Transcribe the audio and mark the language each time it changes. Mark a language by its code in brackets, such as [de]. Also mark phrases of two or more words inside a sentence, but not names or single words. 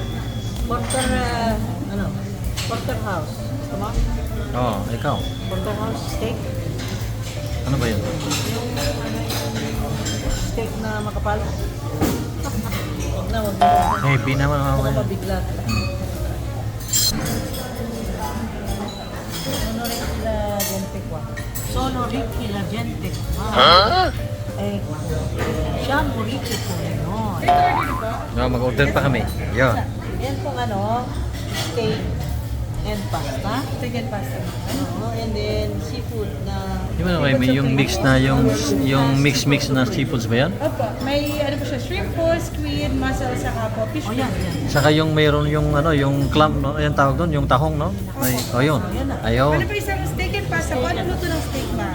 [tl] Porterhouse. Gusto mo? Oo, ikaw. [en] Porterhouse steak. [tl] Ano ba yun? Steak na makapal. Huwag na, huwag na. Heavy naman Baka mamaya. mabigla. [it] Sono ricchi la gente qua. Siamo ricchi come noi. [tl] No, mag-order pa kami. Yo. Yan pong ano, [en] steak and pasta. Steak and pasta. And then seafood na... [tl] Di ba naman may yung mix na yung mix na seafoods ba yan? Opo, may ano po siya, shrimp po, squid, mussel, saka po, fish Oh, po. yan, yan. Saka yung mayroon yung ano, yung clam, no? Ayan tawag doon, yung tahong, no? Ay, oh, yun. Ayun. Ano po isang [en] steak and pasta [tl] po? Anong luto ng steak, ma'am?